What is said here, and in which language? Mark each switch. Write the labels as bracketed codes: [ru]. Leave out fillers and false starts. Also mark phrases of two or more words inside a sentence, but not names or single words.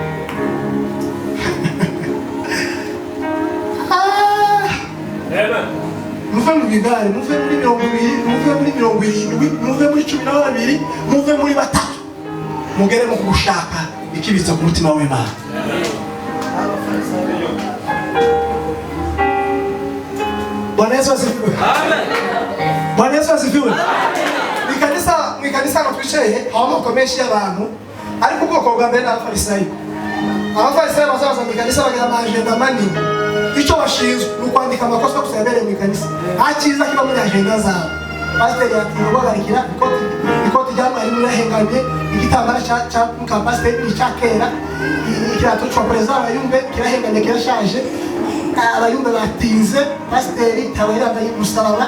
[rw] Muve mu bigare, muve muri 20, muve muri 70, muve muri 12, muve muri batatu. Mugere mu kugushaka ikibitsa ku mutima w'Imana. [sw] Bwana Yesu asifiwe. Amen. Bwana Yesu asifiwe. Amen. [rw] Mikanisa no twicaye amoko menshi y'abantu ariko ubwoko bwa mbere n'abafarisayo. Abafarisayo bazaza mikanisa bagira amajenda manini. Icyo bashinzwe ni ukwandika amakosa gusa yabereye mu kanisa. Nta cyiza kiba muri agenda zabo. Pasiteri ati guhagarikira ikoti rya mwarimu yahengamye, igitambara cya mukapasiteri icyakera, ikirato cya perezida w'abayumbe kirahengamye kirashaje, abayumbe batinze, pasiteri ikaba yambaye umusaraba.